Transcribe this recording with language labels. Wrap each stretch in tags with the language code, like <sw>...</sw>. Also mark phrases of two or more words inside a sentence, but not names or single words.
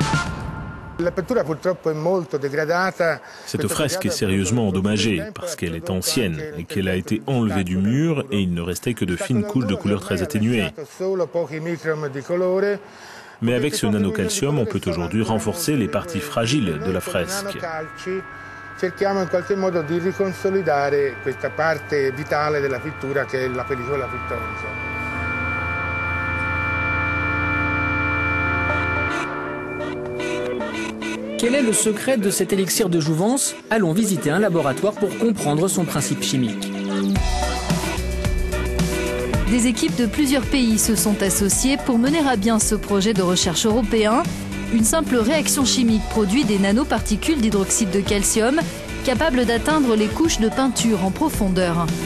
<fr>Cette fresque est sérieusement endommagée parce qu'elle est ancienne et qu'elle a été enlevée du mur et il ne restait que de fines couches de couleur très atténuées. Mais avec ce nanocalcium, on peut aujourd'hui renforcer les parties fragiles de la fresque.</fr> <it>Cerchiamo in qualche modo di riconsolidare questa parte vitale della pittura che è la pellicola pittorica.</it> <fr>Quel est le secret de cet élixir de jouvence? Allons visiter un laboratoire pour comprendre son principe chimique. Des équipes de plusieurs pays se sont associées pour mener à bien ce projet de recherche européen. Une simple réaction chimique produit des nanoparticules d'hydroxyde de calcium capables d'atteindre les couches de peinture en profondeur.</fr>